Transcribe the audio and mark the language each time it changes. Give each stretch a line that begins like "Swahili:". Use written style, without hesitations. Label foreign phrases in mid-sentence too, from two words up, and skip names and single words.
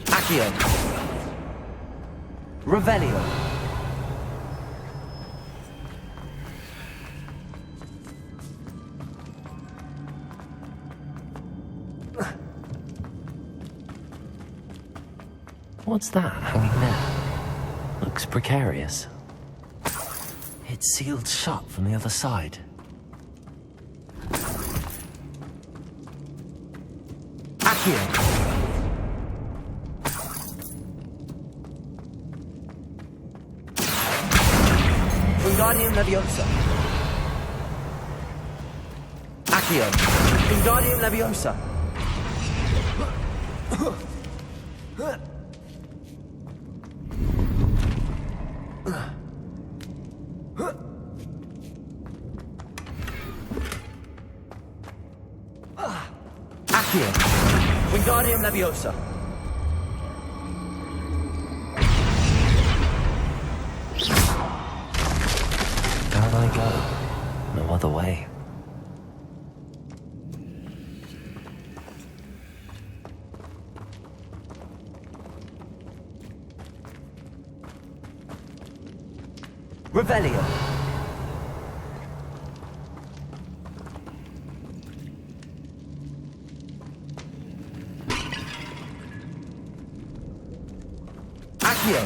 English: Accio. Revelio. What's that hanging there? Looks precarious. It's sealed shut from the other side. Accio. Wingardium Leviosa. Accio. Wingardium Leviosa. Accio. Wingardium Leviosa. Down I go. No other way. Revelio. Accio.